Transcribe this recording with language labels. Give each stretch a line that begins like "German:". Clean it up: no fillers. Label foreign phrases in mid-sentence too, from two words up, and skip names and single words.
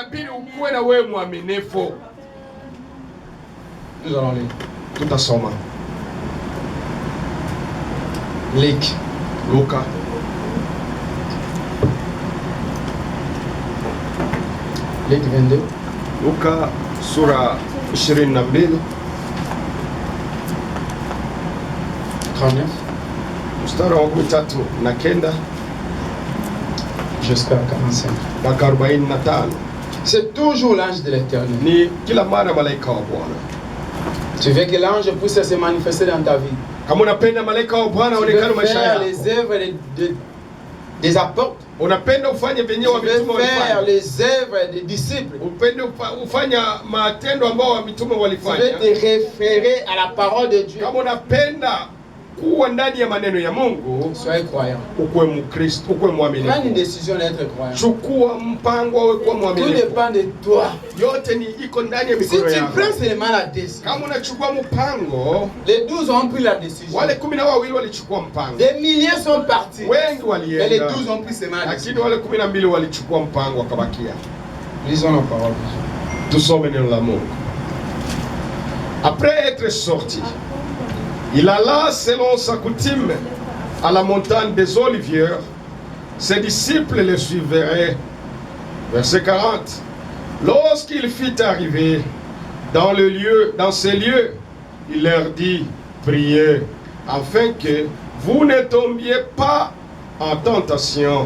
French: Nous allons lire.
Swahili: Tout à soma. Luca.
French: Luc 22.
Swahili: Luka sura 22 39 mstari wa 39
French: jusqu'à 45.
Swahili: mpaka 45.
French: C'est toujours l'ange de l'Éternel.
Swahili: Ni kila mara malaika wa Bwana.
French: Tu veux que l'ange puisse se manifester dans ta vie.
Swahili: Kama unapenda malaika wa Bwana aonekane maisha yako.
French: Les œuvres des apôtres.
Swahili: Unapenda ufanye venyewe mitume walifanya.
French: Faire les œuvres des disciples.
Swahili: Upende ufanya matendo ambao mitume walifanya.
French: Tu veux te référer à la parole de Dieu.
Swahili: Kama unapenda kuwa ndani ya maneno ya Mungu,
French: soyez croyant.
Swahili: Ukue Mkristo, ukue mwaminifu.
French: Prends une décision d'être croyant.
Swahili: Chukua mpango wa kuwa mwaminifu.
French: Tout dépend de toi.
Swahili: Yote ni iko ndani ya mikono yako.
French: Si tu prends seulement la décision.
Swahili: Kama unachukua mpango,
French: les 12 ont pris la décision.
Swahili: Wale 12 walichukua mpango.
French: Des milliers sont partis.
Swahili: Wengi walienda.
French: Mais les 12 ont pris seulement la décision.
Swahili: Lakini wale 12 walichukua mpango wakabakia.
French: Lisons la parole.
Swahili: Tusome neno la Mungu.
French: Après être sorti, il alla selon sa coutume à la montagne des Oliviers. Ses disciples le suivraient. Verset 40. Lorsqu'il fut arrivé dans ces lieux, il leur dit, priez, afin que vous ne tombiez pas en tentation.